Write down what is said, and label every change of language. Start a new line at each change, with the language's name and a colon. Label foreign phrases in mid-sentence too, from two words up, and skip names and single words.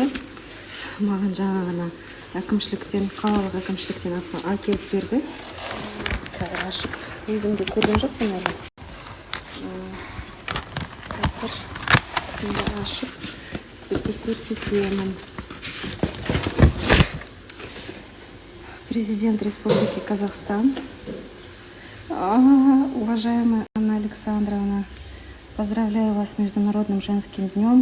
Kazakh: Маған жаңа ғана әкімшіліктен, қалалық әкімшіліктен әкеліп берді. Қазір ашып, өзімде көрген жоқпын әлі. Қазір сізді ашып, сіздерге көрсетемін.
Russian: Президент Республики Казахстан. Уважаемая Анна Александровна, поздравляю вас с Международным женским днем.